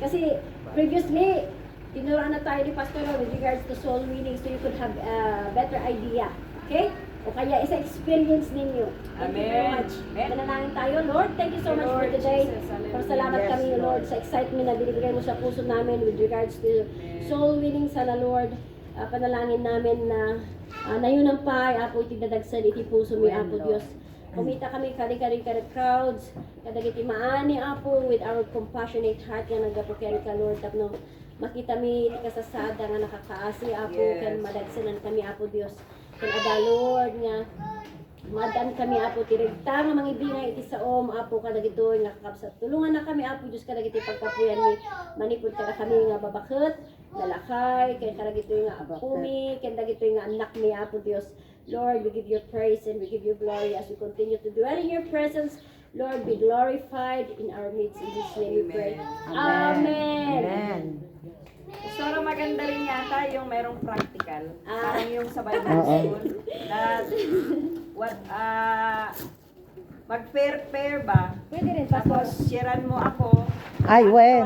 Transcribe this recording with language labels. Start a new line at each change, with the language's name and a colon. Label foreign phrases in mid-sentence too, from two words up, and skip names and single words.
Filipino: Kasi previously, tinuruan na tayo ni Pastor
English: with regards to soul winning so you could have a better idea. Okay?
Filipino: O kaya isa experience ninyo.
English: Thank you very Amen. much. Amen.
Filipino: Manalangin tayo.
English: Lord, thank you so much for Lord today. Jesus, hallelujah.
Filipino: Pasalamat
English: Yes,
Filipino: kami, Lord,
English: Lord.
Filipino: sa excitement na binibigay mo sa puso namin
English: with regards to soul winning.
Filipino: Sana, Lord, panalangin namin na nayunan pa, Apo,
Iloko: itidadagsan, iti puso mi,
English: Amen,
Iloko: Apo,
English: Lord.
Iloko: Diyos. Kumita kami kari-kari crowds, kadagiti maani, Apo,
English: with our compassionate heart
Iloko: nga nagapukian ka, Lord, tapno makita mi iti kasasada nga nakakaasi, Apo,
English: Yes.
Iloko: kan madagsanan kami, Apo, Diyos. Kan ada, Lord, nga madan kami, Apo, tirigta nga mangibingay iti saom, Apo, kadagito nga kakabsat. Tulungan na kami, Apo, Diyos, kadagiti pagkapuyan mi, manipod kada kami nga babakit, nalakay, kaya kadagito nga apumi, kaya kadagito nga anak mi, Apo, Diyos.
English: Lord, we give you praise and we give you glory as we continue to dwell in your presence. Lord, be glorified in our midst. In Jesus' name we pray. Amen. Amen.
Filipino: Pastora, maganda rin yata yung merong practical. Parang yung sa Bible Oo. school. Mag-pair ba? Pwede rin, Pastor. Tapos, sharean mo ako.
English: Ay, when?